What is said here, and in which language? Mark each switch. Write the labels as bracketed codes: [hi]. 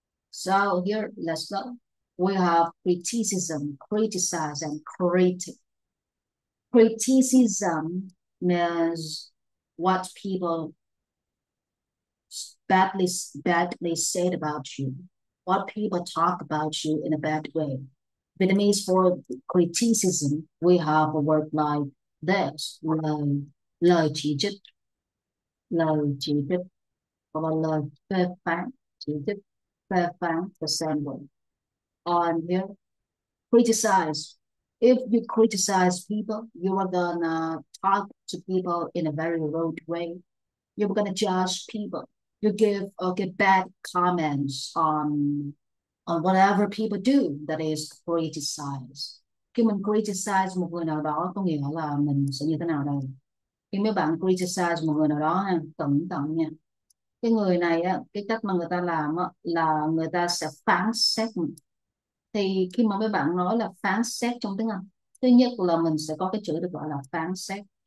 [en] So here, let's go. We have criticism, criticize, and creative. Criticism means what people badly badly said about you, what people talk about you in a bad way. Vietnamese for criticism, we have a word like this, [vi] lời chỉ trích, lời chỉ trích, hoặc là lời phê phán, chỉ trích, phê phán, [en] the same word. On here, criticize. If you criticize people, you are gonna talk to people in a very rude way. You're gonna judge people. You give bad comments on whatever people do, that is criticize. [vi] Khi mình criticize một người nào đó có nghĩa là mình sẽ như thế nào đây? Khi mấy bạn criticize một người nào đó ha, cẩn thận nha. Cái người này á, cái cách mà người ta làm á, là người ta sẽ phán xét mình. Thì khi mà mấy bạn nói là phán xét trong tiếng Anh, thứ nhất là mình sẽ có cái chữ được gọi là phán xét.